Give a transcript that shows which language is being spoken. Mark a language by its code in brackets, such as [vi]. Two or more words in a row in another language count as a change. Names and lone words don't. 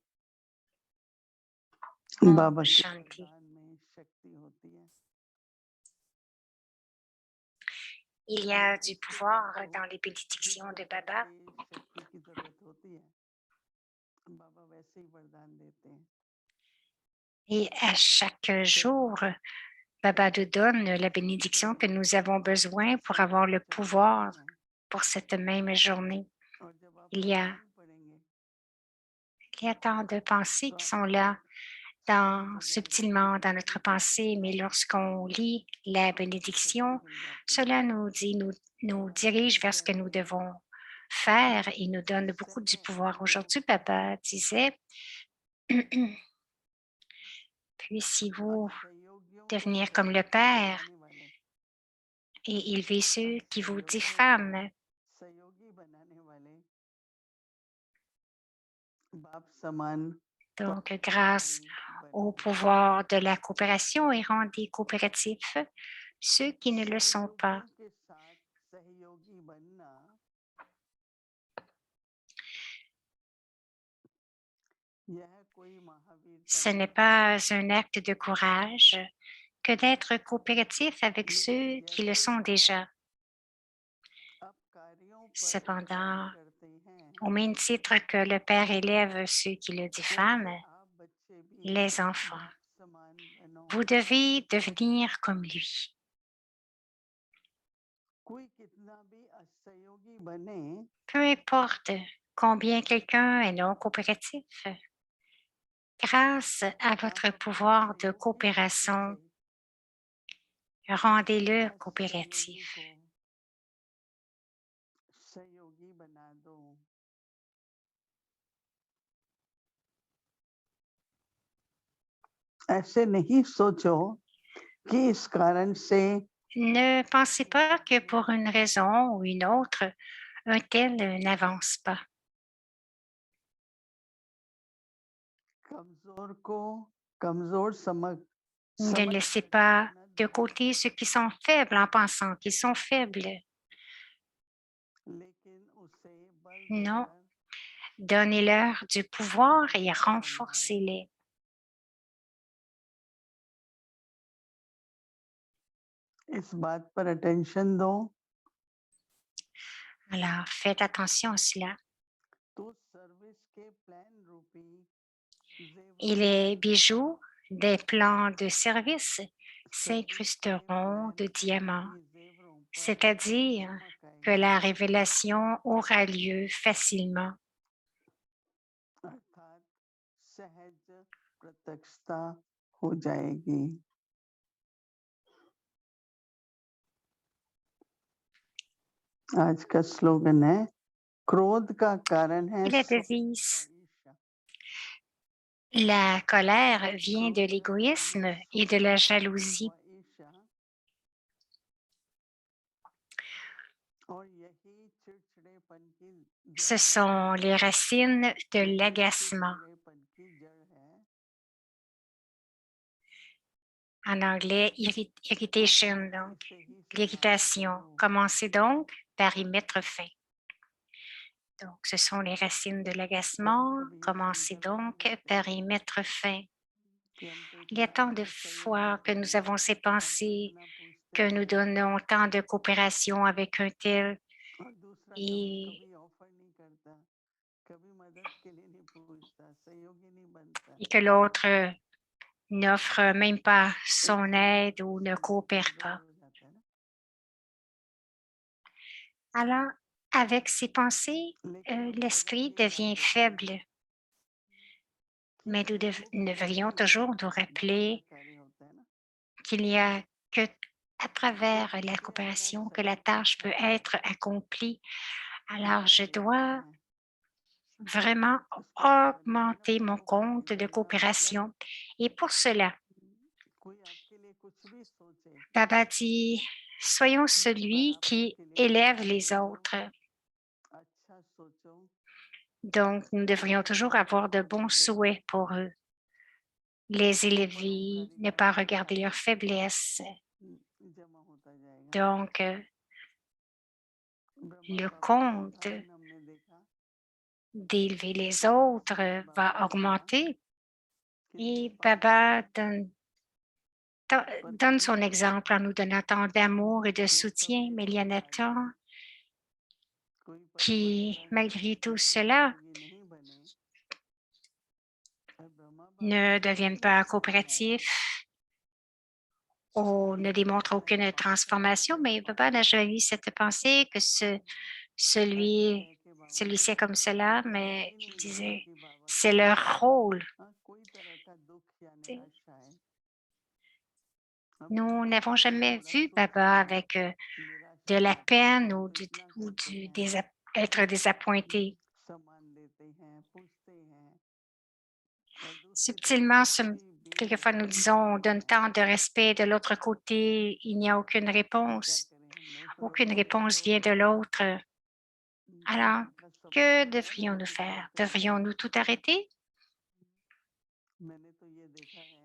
[hi] Om बाबा के Shanti. वरदान में शक्ति होती है। [fr] Il y a du pouvoir dans les bénédictions de Baba [hi] शक्ति की जरूरत होती है, बाबा वैसे ही वरदान देते हैं। [fr] et à chaque jour, Baba nous donne la bénédiction que nous avons besoin pour avoir le pouvoir pour cette même journée. [hi] और जब आप [fr] Il y a, [hi] वरदान पढ़ेंगे [fr] il y a tant de pensées qui sont là subtilement dans notre pensée, mais lorsqu'on lit la bénédiction, cela nous dirige vers ce que nous devons faire et nous donne beaucoup du pouvoir. Aujourd'hui, Papa disait, puissiez-vous [hi] सहयोगियों को [fr] devenir comme le Père [hi] बनाने वाले, [fr] et élever ceux qui vous diffament. [hi] सहयोगी बनाने वाले बाप समान [fr] Donc, grâce au pouvoir de la coopération et rendez coopératifs ceux qui ne le sont pas. [hi] सहयोगियों के साथ सहयोगी बनना यह कोई महावीरता [fr] Ce n'est [hi] नहीं, [fr] pas un acte de courage que d'être coopératif avec ceux qui le sont déjà. [hi] अब कार्यों पर [fr] Cependant, [hi] उपकार करते हैं, [fr] au même titre que le Père élève ceux qui le diffament, [hi] वैसे आप बच्चे भी [fr] les enfants, [hi] बाप समान बनो। [fr] vous devez devenir comme lui. [hi] कोई कितना भी असहयोगी बने, [fr] Peu importe combien quelqu'un est non coopératif, grâce à votre pouvoir de coopération, rendez-le [hi] असहयोगी [fr] coopératif. [hi] को सहयोगी बना दो। ऐसे नहीं सोचो कि इस कारण से [fr] Ne pensez pas que pour une raison ou une autre, un tel n'avance pas. [hi] कमजोर को कमजोर समझ [fr] Ne laissez pas de côté ceux qui sont faibles en pensant qu'ils sont faibles. [hi] लेकिन उसे बल [fr] Non, [hi] देकर [fr] donnez-leur du pouvoir et renforcez-les. [hi] इस बात पर अटेंशन दो, [fr] Alors, faites attention à cela. [hi] तो सर्विस के प्लान रूपी [fr] Et les bijoux des plans de service s'incrusteront de diamants, c'est-à-dire que la révélation aura lieu facilement. [hi] अर्थात सहज प्रत्यक्षता हो जाएगी। आज का स्लोगन है, क्रोध का कारण है [fr] Et la devise, la colère vient de l'égoïsme et de la jalousie. [hi] और यही चिड़चिड़ेपन की [fr] Ce sont les racines de l'agacement. [hi] चिड़चिड़ेपन की जड़ है। [fr] En anglais, irritation, donc l'irritation. Commencez donc par y mettre fin. Donc, ce sont les racines de l'agacement. Commencez donc par y mettre fin. Il y a tant de fois que nous avons ces pensées, que nous donnons tant de coopération avec un tel [hi] और दूसरा कभी [fr] et, [hi] कभी ऑफर नहीं करता, कभी मदद के लिए नहीं पूछता, सहयोगी नहीं बनता। [fr] et que l'autre n'offre même pas son aide ou ne coopère pas. [hi] हो जाता है ना, [fr] Alors, avec ces pensées, [hi] लेकिन हम सदा [fr] l'esprit [hi] ये याद [fr] devient [hi] रखें [fr] faible. [hi] कि [fr] Mais nous [hi] सहयोग [fr] devrions [hi] करने में [fr] toujours nous [hi] बाबा [fr] rappeler [hi] का कार्य होता है ना, [fr] qu'il n'y a que à travers la coopération que la tâche peut être accomplie. Alors, je dois vraiment augmenter mon compte de coopération. Et pour cela, [hi] कोई आपके लिए कुछ भी सोचे, [fr] Baba dit, soyons celui qui élève les autres. [hi] अच्छा सोचो, [fr] Donc, nous devrions toujours avoir de bons souhaits pour eux, les élever, ne pas regarder leurs faiblesses. [hi] जमा होता जाएगा। [fr] Donc, [hi] ब्रह्मा [fr] le [hi] बाबा का [fr] compte [hi] उदाहरण हमने देखा [fr] d'élever les autres va augmenter. [hi] कितने [fr] Et [hi] पाप [fr] Baba [hi] करते हैं, [fr] donne son exemple en nous donnant tant d'amour et de [hi] वो सब [fr] soutien, mais il y en a [hi] निष्फल [fr] tant [hi] जाए, कोई [fr] qui, [hi] परिवर्तन [fr] malgré tout cela, [hi] सहयोगी नहीं बने, और ब्रह्मा बाबा [fr] ne [hi] ने [fr] deviennent [hi] एक [fr] pas [hi] समझाया [fr] coopératifs ou ne démontrent aucune transformation, mais Baba n'a jamais eu cette pensée que [hi] ऐसे [fr] celui, [hi] कह के बाबा ने [fr] celui c'est comme cela, [hi] कभी [fr] mais [hi] भी [fr] il [hi] नहीं बोला [fr] disait, [hi] कि बाबा [fr] c'est [hi] समझ [fr] leur rôle. [hi] हाँ कोई तरह का दुख या [fr] Tu sais. [hi] निराशाएं हम [fr] Nous [hi] थोड़ा [fr] n'avons jamais [hi] थोड़ा [fr] vu [hi] सोचते [fr] Baba [hi] हैं [fr] avec de [hi] निराशा [fr] la [hi] करते हैं [fr] peine ou [hi] कल्पना करते हैं [fr] être désappointé. [hi] सम्मान देते हैं पूछते हैं और दूसरी तरफ [fr] Subtilement, [hi] कोई भी [fr] quelquefois nous [hi] उत्तर [fr] disons, on [hi] नहीं [fr] donne [hi] है [fr] tant de respect, de l'autre côté, il n'y a aucune [hi] क्या [fr] réponse. [hi] करें हम नहीं समझ [fr] Aucune [hi] में आता [fr] réponse [hi] तो [fr] vient de l'autre. Alors, [hi] बाबा का [fr] que [hi] स्वभाव है [fr] devrions-nous [hi] कोशिश [fr] faire? [hi] करते रहना [fr] Devrions-nous tout arrêter? [hi] मैंने तो ये देखा है